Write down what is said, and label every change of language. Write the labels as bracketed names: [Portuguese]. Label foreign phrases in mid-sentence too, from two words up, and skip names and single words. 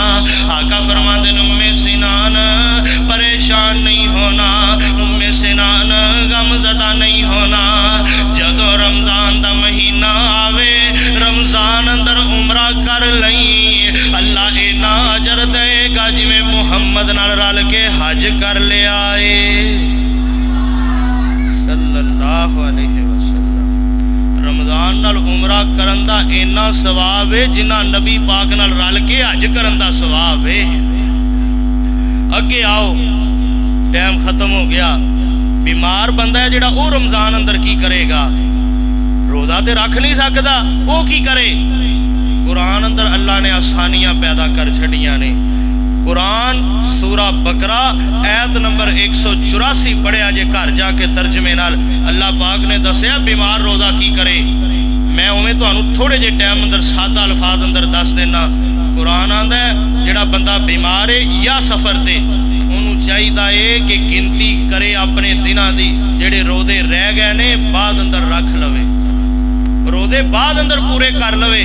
[Punjabi] آقا فرماندے نے امّ سنان پریشان نہیں ہونا، امّ سنان غمزدہ نہیں ہونا. جدوں رمضان دا مہینہ آوے رمضان اندر عمرہ کر لئی اللہ انا اجر دیگا جویں محمد نال رل کے حج کر لیا ہے [Arabic] صلى الله عليه وسلم. [Punjabi] رمضان نال عمرہ کرن دا انا ثواب ہے جنا نبی پاک نال رل کے حج کرن دا ثواب ہے. اگے آؤ ٹائم ختم ہو گیا. بیمار بندہ ہے جہڑا وہ رمضان اندر کی کریگا? روزہ تو رکھ نہیں سکتا، وہ کی کرے? قرآن اندر اللہ نے آسانیاں پیدا کر چھڈیاں نے. قرآن سورہ بقرہ آیت نمبر 184 پڑھیا جے گھر جاکے ترجمے نال اللہ پاک نے دسیا بیمار روزہ کی کرے. میں اوویں تہانوں تھوڑے جے ٹائم اندر سادہ الفاظ اندر دس دینا. قرآن آندا ہے جہڑا بندہ بیمار ہے یا سفر تے انہوں نے چاہیے کہ گنتی کرے اپنے دنوں کی جیڑے روزے رہ گئے نے بعد اندر رکھ لوے، روزے بعد اندر پورے کر لوے.